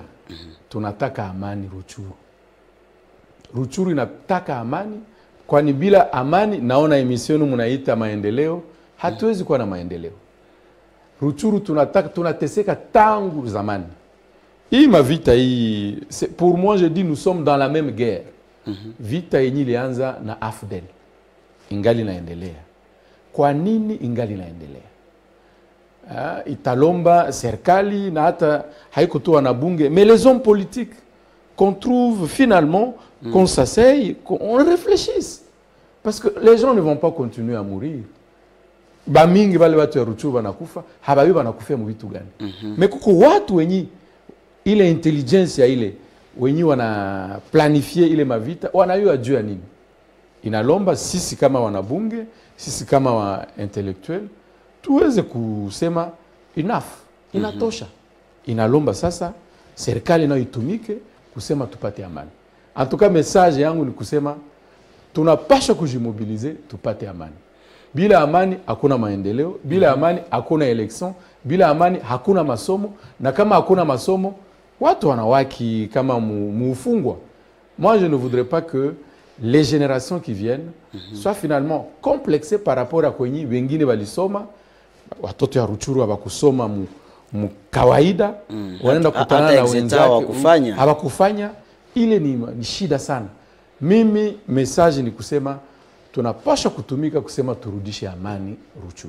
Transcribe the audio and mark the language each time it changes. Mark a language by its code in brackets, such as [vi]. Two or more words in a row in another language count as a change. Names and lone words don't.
[sw] Tunataka amani Rutshuru. Rutshuru inataka amani, kwani bila amani naona emisionu mnaita maendeleo, hatuwezi kuwa na maendeleo. Rutshuru tunateseka tangu zamani. Hii mavita hii, [fr] pour moi je dis nous sommes dans la même guerre. [sw] Vita yenye ilianza na AFDEL ingali naendelea. Kwa nini ingali naendelea? Italomba serikali na hata haiko tu wanabunge, [fr] mais les hommes politiques qu'on trouve finalement, qu'on s'asseye, qu'on réfléchisse. Parce que les gens ne vont pas continuer à mourir. [sw] Bamingi bale watu ya Rutshuru wanakufa, hababi wanakufia mu vitu gani? Mais kuko watu wenye ile intelligence ya ile wenye wana planifier ile mavita, wanayua juu ya nini. Inalomba sisi kama wanabunge, sisi kama wa intellectuel tuweze kusema enough, inatosha. Inalomba sasa serikali nayo itumike kusema tupate amani. [fr] En tout cas [sw] message yangu ni kusema tunapaswa kujimobilize tupate amani. Bila amani hakuna maendeleo, bila amani hakuna election, bila amani hakuna masomo, na kama hakuna masomo watu wanawaki kama muufungwa. [fr] Moi je ne voudrais pas que les générations qui viennent soient finalement complexées par rapport à [sw] kwenye wengine walisoma. Watoto ya Rutshuru hawakusoma mu kawaida, wanaenda kutana na wenzao hawakufanya. Ile ni shida sana. Mimi message ni kusema tunapaswa kutumika kusema turudishe amani Rutshuru.